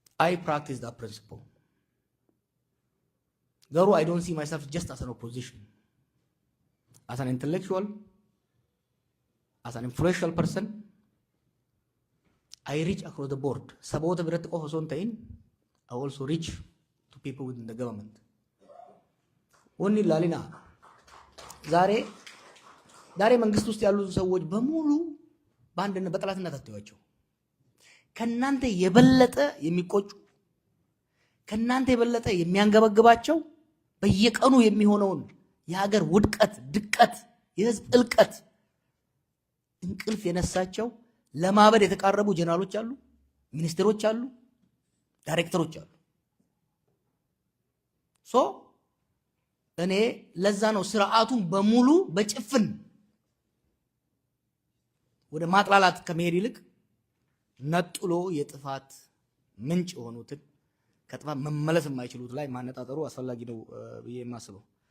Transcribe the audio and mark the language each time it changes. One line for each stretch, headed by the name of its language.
English: I practice that principle
Oromo: garuu
English: I don't see myself just as an opposition as an intellectual as an influential person I reach across the board.
Oromo: Saboota biratti qofa osoo hin ta'in
English: I also reach to people within the government.
Oromo: Wanni ilaalina
Amharic: ዛሬ መንግስት ውስጥ ያሉ ሰዎች በሙሉ በአንድነት በጠላትነት አትዩዋቸው። ከናንተ የበለጠ የሚቆጩ ከናንተ የበለጠ የሚያንገበግባቸው በየቀኑ የሚሆነውን የሀገር ውድቀት፣ ድቀት፣ የህዝብ እልቀት እንቅልፍ የነሳቸው ለማበድ የተቃረቡ ጀነራሎች አሉ፣ ሚኒስትሮች አሉ፣ ዳይሬክተሮች አሉ። ሶ እኔ ለዛ ነው ስርዓቱን በሙሉ በጭፍን ወደ ማጥላላት ከመሄድ ይልቅ ነጥሎ የጥፋት ምንጭ የሆኑትን ከጥፋት መመለስ የማይችሉት ላይ ማነጣጠሩ አስፈላጊ ነው ብዬ የማስበው።